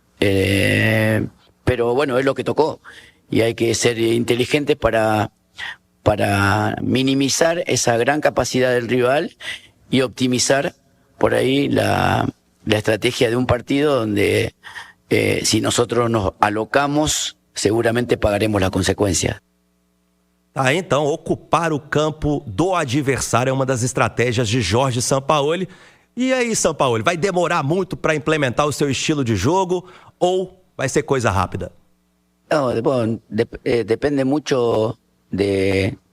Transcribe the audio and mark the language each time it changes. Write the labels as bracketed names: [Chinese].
[Spanish] Pero bueno, es lo que tocó y hay que ser inteligentes para minimizar esa gran capacidad del rival y optimizar por ahí la estrategia de un partido donde si nosotros nos alocamos, seguramente pagaremos las consecuencias. [Portuguese] Tá, então, ocupar o campo do adversário é uma das estratégias de Jorge Sampaoli. E aí, Sampaoli, vai demorar muito para implementar o seu estilo de jogo ou vai ser coisa rápida? [Spanish] No, bueno, depende mucho de...